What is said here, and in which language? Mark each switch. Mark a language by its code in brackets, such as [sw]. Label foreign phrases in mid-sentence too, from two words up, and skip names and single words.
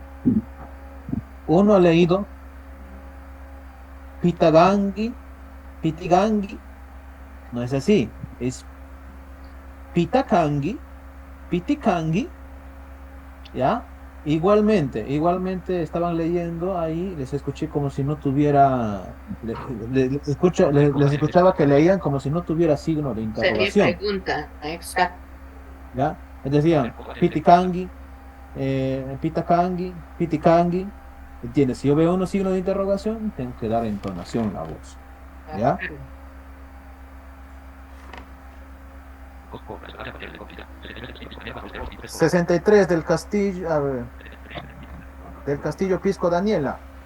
[es] Uno ha leído Pitigangi, no es así, es Pitikangi, ¿ya? igualmente estaban leyendo ahí, les escuché como si no tuviera, les escuchaba que leían como si no tuviera signo de Sería interrogación, pregunta, exacto. ¿ya? Les decían, [qu] pitikangi, pitakangi, pitikangi, [es] ¿entiendes? Si yo veo unos signos de interrogación, tengo que dar entonación a la voz, ¿ya? 63 del Castillo, a ver, del Castillo Pisco Daniela.